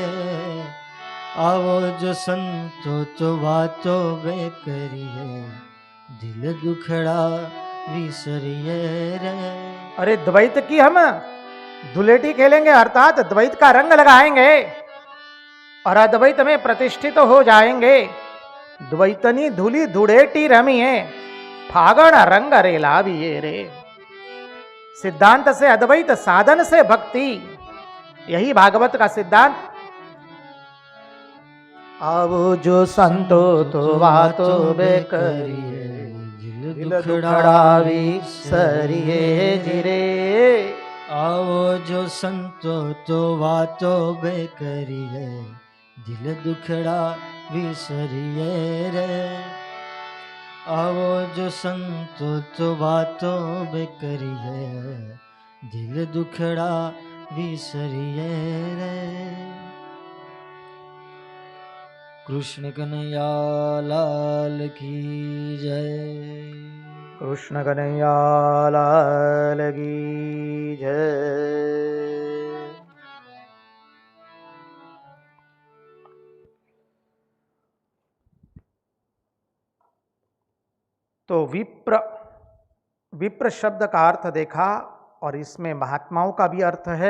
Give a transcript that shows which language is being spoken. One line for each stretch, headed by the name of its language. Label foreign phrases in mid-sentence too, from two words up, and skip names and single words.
Gujarati: આવો જો સંતો તો વાતો બેકરીએ, દિલ દુખડા વિસરીએ રે।
Hindi: अरे द्वैत की हम धुलेटी खेलेंगे, अर्थात द्वैत का रंग लगाएंगे और अद्वैत में प्रतिष्ठित हो जाएंगे।
Gujarati: દ્વૈતની ધૂળી ધુળેટી રમીએ, ફાગણ રંગ રેલાવીએ રે।
Hindi: सिद्धांत से अद्वैत, साधन से भक्ति, यही भागवत का सिद्धांत।
Gujarati: આવો જો સંતો તો વાતો બેકરીએ, દિલ દુખડા વિસરીએ જીરે। આવો જો સંતો તો વાતો બેકરીએ, દિલ દુખડા વિસરીએ રે। આવો જો સંતો તો વાતો બેકરીએ, દિલ દુખડા વિસરીએ રે।
Hindi: कृष्ण कन्हैया लाल की जय। कृष्ण कन्हैया लाल की जय। तो विप्र शब्द का अर्थ देखा और इसमें महात्माओं का भी अर्थ है।